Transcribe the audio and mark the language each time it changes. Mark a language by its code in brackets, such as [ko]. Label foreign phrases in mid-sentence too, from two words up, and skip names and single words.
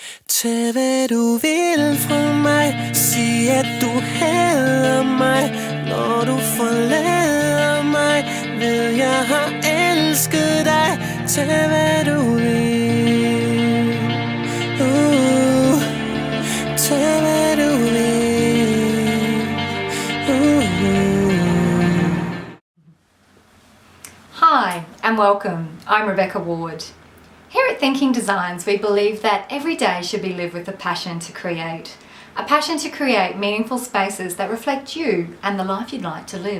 [da] Tag hvad du vil fra mig. Sig at du hader mig. Når du forlader mig, ved jeg har elsket dig. Tag hvad du vil. Tag hvad du vil. [en] Hi and welcome. I'm Rebecca Ward. Here at Thinking Designs, we believe that every day should be lived with a passion to create. A passion to create meaningful spaces that reflect you and the life you'd like to live.